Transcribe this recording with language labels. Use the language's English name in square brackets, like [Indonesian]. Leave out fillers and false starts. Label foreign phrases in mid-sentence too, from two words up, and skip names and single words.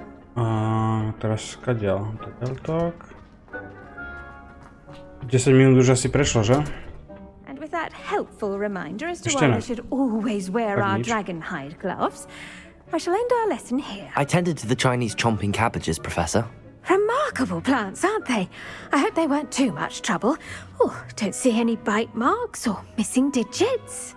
[Slovak] Teraz kadiaľ? Tak. 10 minút už asi prešlo, že? [English] And with that helpful reminder as to [Slovak] Ešte [English] why [Slovak] ne. [English] we should always wear [Slovak] Tak [English] our [Slovak] nič. [English] dragon hide gloves, I shall end our lesson here. I tended to the Chinese chomping cabbages, Professor. Remarkable plants, aren't they? I hope they weren't too much trouble. Oh, don't see any bite marks or missing digits.